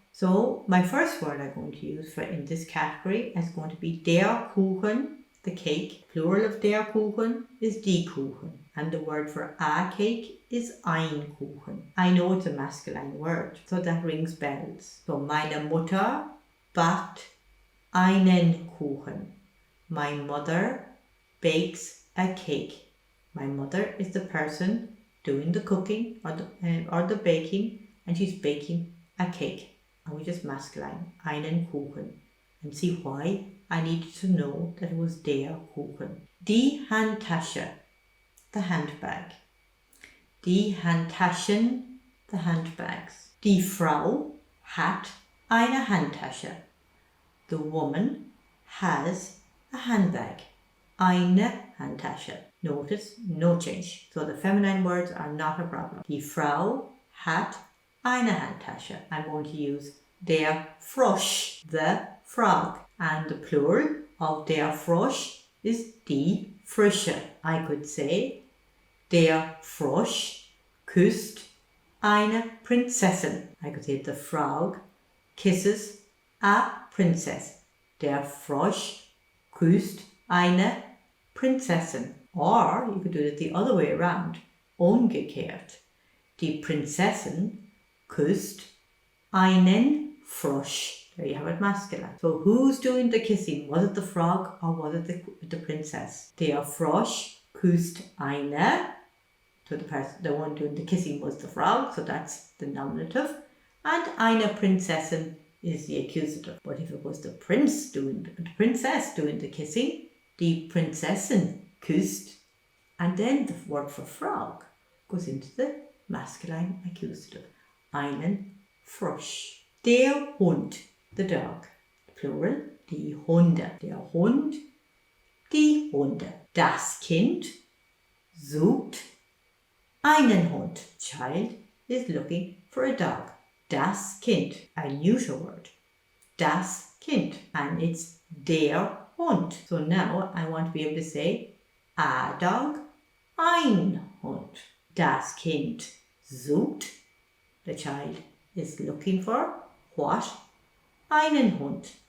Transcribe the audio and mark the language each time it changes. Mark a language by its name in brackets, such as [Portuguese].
[English] So my first word I'm going to use for in this category is going to be der Kuchen, the cake. Plural of der Kuchen is die Kuchen. And the word for a cake is ein Kuchen. I know it's a masculine word, so that rings bells. [German] So meine Mutter backt einen Kuchen. [English] My mother bakes a cake. My mother is the person doing the cooking or the baking, and she's baking a cake. And we just masculine, einen Kuchen. And see why I needed to know that it was der Kuchen. Die Handtasche, the handbag. Die Handtaschen, the handbags. [German] Die Frau hat eine Handtasche. [English] The woman has a handbag. Eine Handtasche. Notice, no change. So the feminine words are not a problem. [German] Die Frau hat eine Handtasche. [English] I'm going to use der Frosch, the frog. And the plural of der Frosch is die Frösche. I could say, [German] der Frosch küsst eine Prinzessin. [English] I could say the frog kisses a princess. [German] Der Frosch küsst eine Prinzessin. [English] Or you could do it the other way around, umgekehrt. [German] Die Prinzessin küsst einen Frosch. [English] There you have it, masculine. So who's doing the kissing? Was it the frog or was it the princess? [German] Der Frosch küsst eine. [English] So the one doing the kissing was the frog, so that's the nominative. And eine Prinzessin is the accusative. But if it was the princess doing the kissing, [German] die Prinzessin küsst, [English] and then the word for frog goes into the masculine accusative. [German] Einen Frosch. Der Hund, [English] the dog. [German] Plural, die Hunde. Der Hund, die Hunde. Das Kind sucht einen Hund. [English] Child is looking for a dog. [German] Das Kind, [English] a neuter word. [German] Das Kind, [English] and it's [German] der Hund. [English] So now I want to be able to say a dog, ein Hund. [German] Das Kind sucht, [English] the child is looking for what? [German] Einen Hund.